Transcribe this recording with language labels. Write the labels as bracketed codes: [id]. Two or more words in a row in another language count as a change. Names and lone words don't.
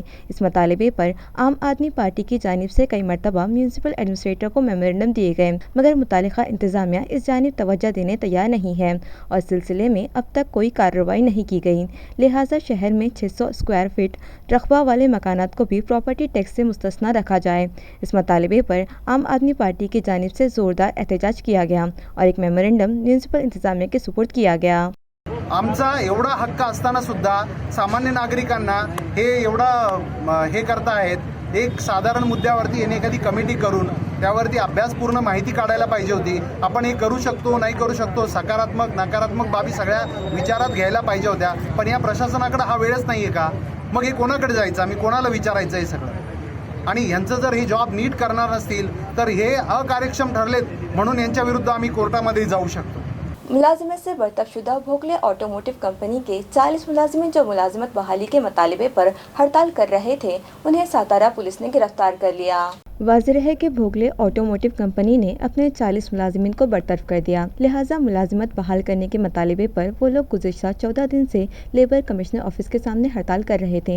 [ur] اس مطالبے پر عام آدمی پارٹی کی جانب سے کئی مرتبہ [en] municipal administrator [ur] کو میمورنڈم دیے گئے، مگر متعلقہ انتظامیہ اس جانب توجہ دینے تیار نہیں ہے اور سلسلے میں اب تک کوئی کارروائی نہیں کی گئی، لہٰذا شہر میں 600 [en] square feet [ur] رقبہ والے مکانات کو بھی [en] property tax [ur] سے مستثنی رکھا جائے۔ اس مطالبے پر عام آدمی پارٹی کی جانب سے زوردار احتجاج کیا گیا اور ایک میمورنڈم میونسپل انتظامیہ کے سپرد کیا گیا۔ [mr] आमचा एवढा हक्क असताना सुद्धा सामान्य नागरिकांना हे एवढा हे करतायत। एक साधारण मुद्द्यावरती येणे एखादी कमिटी करून त्यावरती अभ्यासपूर्ण माहिती काढायला पाहिजे होती। आपण हे करू शकतो नाही करू शकतो, सकारात्मक नकारात्मक बाबी सगळ्या विचारात घ्यायला पाहिजे होत्या, पण या प्रशासनाकडे हा वेळच नाहीये का? मग हे कोणाकडे जायचं, आम्ही कोणाला विचारायचं हे सगळं? आणि यांचं जर हे जॉब नीट करणार नसतील तर हे अकार्यक्षम ठरलेत म्हणून यांच्या विरुद्ध आम्ही कोर्टामध्ये जाऊ शकतो। [ur] ملازمت سے برطرف شدہ بھوگلے آٹوموٹیو کمپنی کے 40 ملازمین جو ملازمت بحالی کے مطالبے پر ہڑتال کر رہے تھے، انہیں ساتارا پولیس نے گرفتار کر لیا. واضح ہے کہ بھوگلے آٹوموٹیو کمپنی نے اپنے 40 ملازمین کو برطرف کر دیا، لہٰذا ملازمت بحال کرنے کے مطالبے پر وہ لوگ گزشتہ 14 دن سے [en] labour commissioner office [ur] کے سامنے ہڑتال کر رہے تھے.